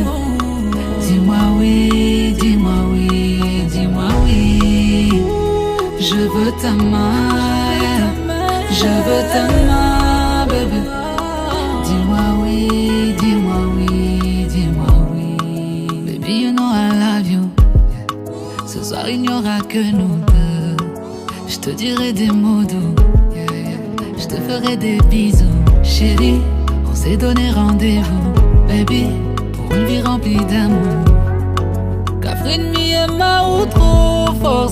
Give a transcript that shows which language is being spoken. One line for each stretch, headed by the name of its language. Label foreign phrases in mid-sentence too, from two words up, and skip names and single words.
French: Dis-moi oui, dis-moi oui, dis-moi oui. Je veux ta main, yeah. Je veux ta main, bébé. Dis-moi oui, dis-moi oui, dis-moi oui.
English: Baby, you know I love you.
French: Ce soir, il n'y aura que nous deux. Je te dirai des mots doux. Je te ferai des bisous. Chérie, on s'est donné rendez-vous. Baby, pour une vie remplie d'amour. Catherine, mi ma ou trop fort.